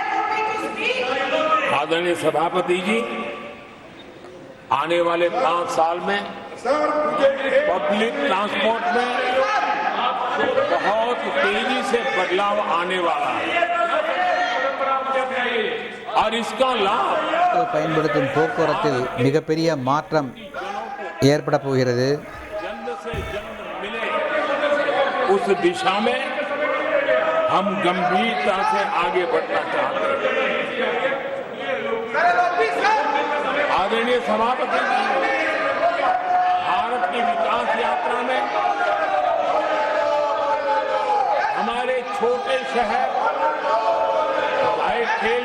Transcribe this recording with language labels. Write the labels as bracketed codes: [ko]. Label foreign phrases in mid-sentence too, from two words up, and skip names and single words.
[hi] आदरणीय सभापति जी, आने वाले 5 साल में [en] public transport [hi] में बहुत तेजी से बदलाव आने वाला है और इसका लाभ [ta] பயன்படுத்தும் போக்குவரத்தில் மிகப்பெரிய மாற்றம் ஏற்பட போகிறது. [hi] जल्द से जल्द मिले उस दिशा में हम गंभीरता से आगे बढ़ना चाहते हैं। आदरणीय सभापति जी, भारत की विकास यात्रा में हमारे छोटे शहर, चाहे खेल